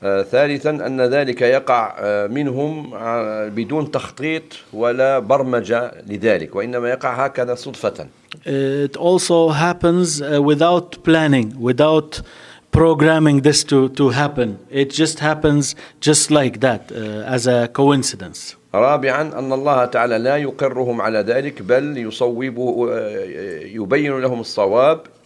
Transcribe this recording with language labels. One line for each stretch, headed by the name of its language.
Arabic: ثالثا أن ذلك يقع منهم بدون تخطيط ولا برمجة لذلك وإنما يقع هكذا صدفة.
English: It also happens without planning, without programming this to happen. It just happens just like that, as a coincidence.
Arabic: رابعا أن الله تعالى لا يقرهم على ذلك بل يصوب يبين لهم الصواب.